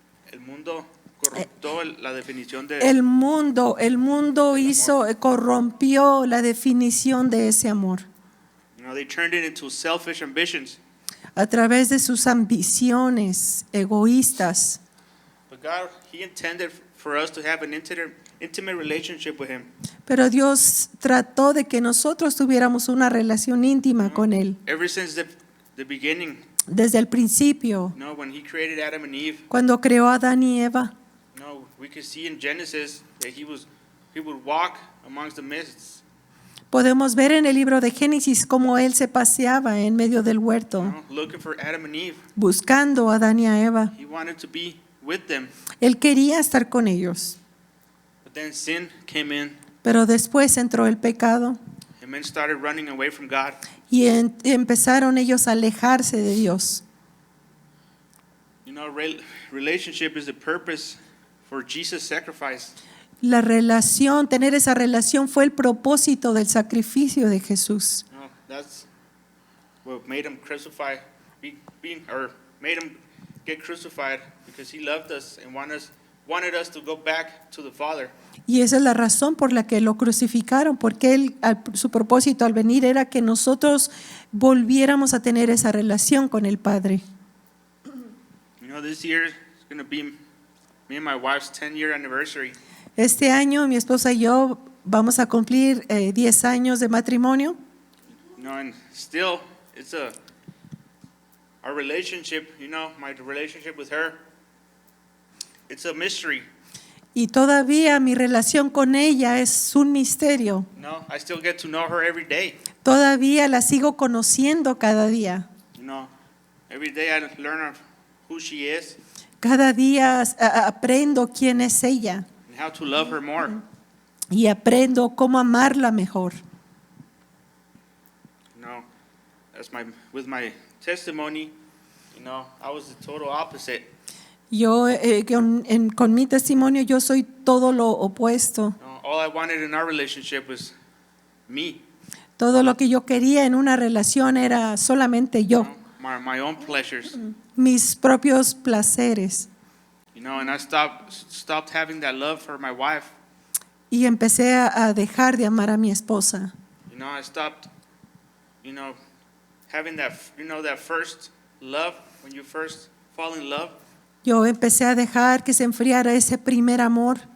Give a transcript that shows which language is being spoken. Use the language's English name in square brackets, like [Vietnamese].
[Spanish] El mundo corrompió la definición de. El mundo corrompió la definición de ese amor. [English] They turned it into selfish ambitions. [Spanish] A través de sus ambiciones egoístas. [English] But God, He intended for us to have an intimate relationship with Him. [Spanish] Pero Dios trató de que nosotros tuviéramos una relación íntima con Él. [English] Ever since the beginning. [Spanish] Desde el principio. [English] When He created Adam and Eve. [Spanish] Cuando creó a Adán y Eva. [English] We could see in Genesis that He would walk amongst the mists. [Spanish] Podemos ver en el libro de Génesis cómo él se paseaba en medio del huerto, [English] looking for Adam and Eve. [Spanish] buscando a Adán y a Eva. [English] He wanted to be with them. [Spanish] Él quería estar con ellos, [English] But then sin came in, [Spanish] pero después entró el pecado [English] and men started running away from God. [Spanish] y empezaron ellos a alejarse de Dios. [English] You know, relationship is the purpose for Jesus' sacrifice. [Spanish] La relación, tener esa relación fue el propósito del sacrificio de Jesús. [English] You know, that's what made him crucify, or made him get crucified, because he loved us and wanted us to go back to the Father. [Spanish] Y esa es la razón por la que lo crucificaron, porque su propósito al venir era que nosotros volviéramos a tener esa relación con el Padre. [English] You know, this year is going to be me and my wife's 10-year anniversary. [Spanish] Este año mi esposa y yo vamos a cumplir 10 años de matrimonio. [English] You know, and still, our relationship, you know, my relationship with her, it's a mystery. [Spanish] Y todavía mi relación con ella es un misterio. [English] No, I still get to know her every day. [Spanish] Todavía la sigo conociendo cada día. [English] You know, every day I learn of who she is [Spanish] Cada día aprendo quién es ella [English] and how to love her more. [Spanish] y aprendo cómo amarla mejor. [English] You know, with my testimony, you know, I was the total opposite. [Spanish] Yo con mi testimonio yo soy todo lo opuesto. [English] You know, all I wanted in our relationship was me. [Spanish] Todo lo que yo quería en una relación era solamente yo, [English] You know, my own pleasures. [Spanish] mis propios placeres. [English] You know, and I stopped having that love for my wife. [Spanish] Y empecé a dejar de amar a mi esposa. [English] You know, I stopped, you know, having that, you know, that first love, when you first fall in love. [Spanish] Yo empecé a dejar que se enfriara ese primer amor